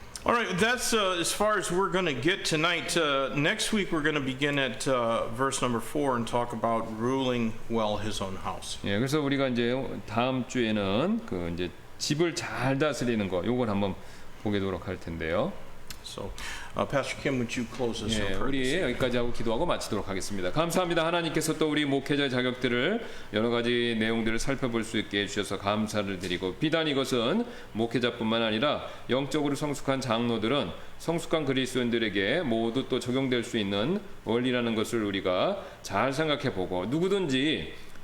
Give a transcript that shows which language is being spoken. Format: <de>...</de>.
<en>All right, that's as far as we're going to get tonight. Next week we're going to begin at verse number 4 and talk about ruling well his own house.</en> <ko>예, 그래서 우리가 이제 다음 주에는 그 이제 집을 잘 다스리는 거, 요걸 한번 보도록 할 텐데요.</ko> <en>So, Pastor Kim, would you close us in 예, prayer?</en> <ko>우리 여기까지 하고 기도하고 마치도록 하겠습니다. 감사합니다. 하나님께서 또 우리 목회자의 자격들을 여러 가지 내용들을 살펴볼 수 있게 해주셔서 감사를 드리고, 비단 이것은 목회자뿐만 아니라 영적으로 성숙한 장로들은 성숙한 그리스도인들에게 모두 또 적용될 수 있는 원리라는 것을 우리가 잘 생각해보고, 누구든지</ko>